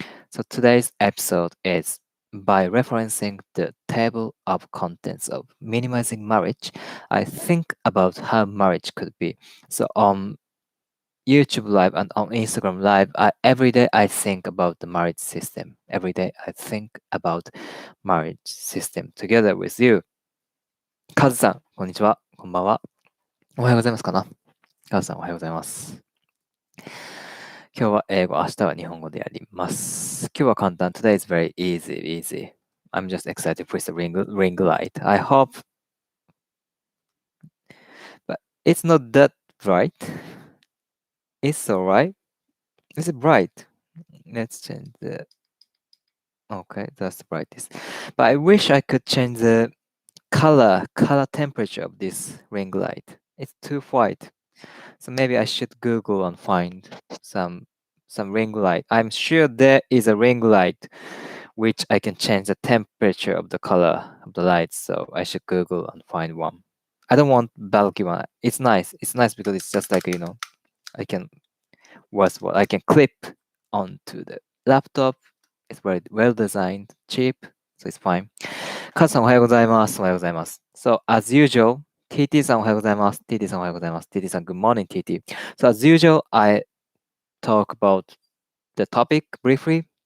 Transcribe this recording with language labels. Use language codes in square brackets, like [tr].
[en] So today's episode is by referencing the table of contents of minimizing marriage, I think about how marriage could be. So on YouTube Live and on Instagram Live, every day I think about the marriage system. Every day I think about marriage system together with you. [ja] カズさん、こんにちは。こんばんは。おはようございますかな。カズさん、おはようございます。今日は英語、明日は日本語でやります。今日は簡単。 [en] Today is very easy. I'm just excited with the ring light. I hope, but it's not that bright. It's alright. Is it bright? Let's change the. Okay, that's the brightest. But I wish I could change the color temperature of this ring light. It's too white. So maybe I should Google and find some ring light. I'm sure there is a ring light which I can change the temperature of the color of the light. So I should Google and find one. I don't want bulky one. It's nice. It's nice because it's just like I can what I can clip onto the laptop. It's very well designed, cheap, so it's fine. [ja] カズさんおはようございます。おはようございます。 [en] So as usual, [ja] TT さんおはようございます。TT さんおはようございます。 [en] TT さん Good morning, TT. So as usual, I talk about the topic briefly.